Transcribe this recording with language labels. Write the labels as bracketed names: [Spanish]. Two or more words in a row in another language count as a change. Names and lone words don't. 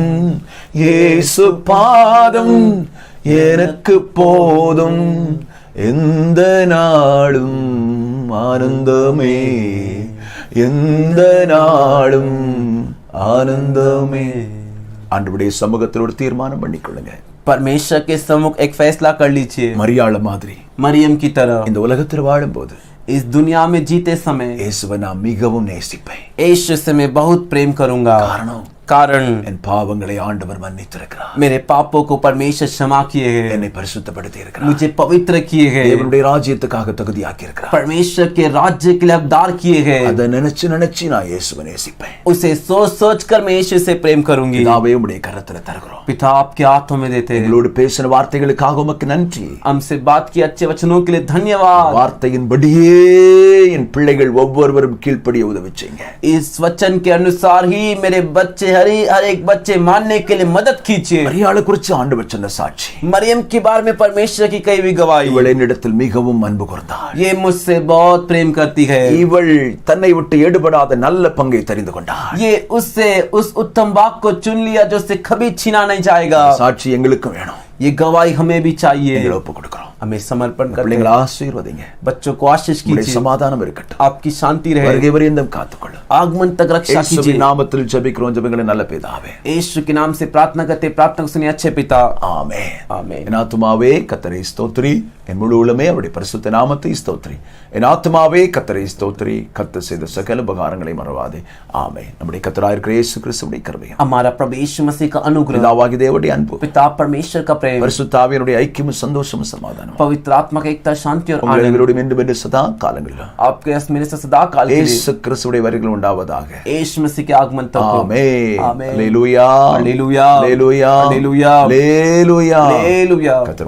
[Tamil] இயேசு பாதம் எனக்கு போதும். எந்த நாளும் ஆனந்தமே, எந்த நாளும் ஆனந்தமே. ஆண்டவருடைய சமூகத்தில் ஒரு தீர்மானம் பண்ணிக்கொள்ளுங்க. [Hindi] परमेश्वर के सम्मुख एक फैसला कर लीजिए। [Tamil] மரியாள மாதிரி [Hindi] मरियम की तरह [Tamil] இந்த உலகத்தில் வாழும்போது [Hindi] इस दुनिया में जीते समय [Tamil] இயேசுவை நான் மிகவும் நேசிப்பேன். [Hindi] यीशु से मैं बहुत प्रेम करूंगा। कारण [Tamil] என் பாவங்களை ஆண்டவர் மன்னித்திருக்கிறார். [Hindi] मेरे पापों को परमेश्वर क्षमा किए हैं। [Tamil] என்னை பரிசுத்தப்படுத்தி இருக்கிறார். [Hindi] मुझे पवित्र किए हैं। [Tamil] தேவனுடைய ராஜ்யத்துக்காக தகுதியாக்கி இருக்கிறார். [Hindi] परमेश्वर के राज्य के लिए हकदार किए हैं। [Tamil] அதை நினைச்சு நினைச்சு நான் இயேசுவை நேசிப்பேன். [Hindi] उसे सोच सोच कर मैं यीशु से प्रेम करूंगी। [Tamil] பிதாவே, உம்முடைய கரத்துல தருகிறோம். [Hindi] पिता आपके हाथों में देते हैं। [Tamil] எங்களோடு பேசின வார்த்தைகளுக்காக உமக்கு நன்றி. [Hindi] हमसे बात की अच्छे वचनों के लिए धन्यवाद। [Tamil] வார்த்தையின்படியே என் பிள்ளைகள் ஒவ்வொருவரும் கீழ்ப்படிய உதவி செய்யுங்க. [Hindi] इस वचन के अनुसार ही मेरे बच्चे हर एक बच्चे मानने के लिए मदद कीजिए। [Tamil] மரியாளை குறித்து ஆண்டவர் சொன்ன சாட்சி, [Hindi] मरियम के बारे में परमेश्वर की कई भी गवाही, [Tamil] இவள் என்னிடத்தில் மிகவும் அன்பு கூர்ந்தாள். [Hindi] ये मुझसे बहुत प्रेम करती है। [Tamil] இவள் தன்னை விட்டு எடுபடாத நல்ல பங்கை தெரிந்து கொண்டாள். [Hindi] ये उससे उस उत्तम भाग को चुन लिया जो उससे कभी छीना नहीं जाएगा। [Tamil] சாட்சி எங்களுக்கும் வேணும். [Hindi] ये गवाही हमें भी चाहिए। [Tamil] எங்களை ஒப்பு கொடுக்கிறோம். [Hindi] हमें समर्पण करते [Tamil] பிள்ளைங்களை [Hindi] हैं। [Tamil] ஆசீர்வதிங்க. [Hindi] बच्चों को आशीष [Tamil] உங்களுடைய [Hindi] कीजिए, [Tamil] சமாதானம் இருக்கட்டும். [Hindi] आपकी शांति रहे, [Tamil] வருகை வரையும் காத்துக்கொள்ளும். [Hindi] आगमन तक रक्षा [Tamil] இயேசுவின் [Hindi] कीजिए। [Tamil] நாமத்தில் ஜெபிக்கிறோம் ஜெபங்களை நல்ல பிதாவே. [Hindi] यीशु के नाम से प्रार्थना करते, प्रार्थना को सुनिए अच्छे पिता। [Tamil] ஆமென். [Hindi] आमीन। [Tamil] என் ஆத்துமாவே கர்த்தரை ஸ்தோத்திரி, என் முழு உள்ளமே அவருடைய பரிசுத்த நாமத்தை ஸ்தோத்திரி. என் ஆத்துமாவே கர்த்தரை ஸ்தோத்திரி, கர்த்தர் செய்த சகல உபகாரங்களை மறவாதே. ஆமென். நம்முடைய கர்த்தராயிருக்கிற இயேசு கிறிஸ்துவின் கிருபையும் [Hindi] हमारा प्रभु यीशु मसीह का अनुग्रह, [Tamil] பிதாவாகிய தேவனுடைய அன்பு, [Hindi] पिता परमेश्वर का प्रेम, [Tamil] பரிசுத்த ஆவியானுடைய ஐக்கியமும் சந்தோஷமும் சமாதானம் [Hindi] पवित्र आत्मा का एकता, शांति और [Tamil] உங்கள் [Hindi] आनंद [Tamil] அனைவரோடும் இன்றும் என்று சதா காலங்களிலும் [Hindi] आपके मेरे से सदा काल के लिए [Tamil] இயேசு கிறிஸ்துவுடைய வருகையில் உண்டாவதாக. [Hindi] यीशु मसीह के आगमन तक हो। [Tamil] ஆமென். [Hindi] आमीन। [Tamil] அல்லேலூயா. [Hindi] हालेलुया। [Tamil] அல்லேலூயா. [Hindi] हालेलुया। [Tamil] அல்லேலூயா. [Hindi] हालेलुया। [Tamil] கர்த்தர்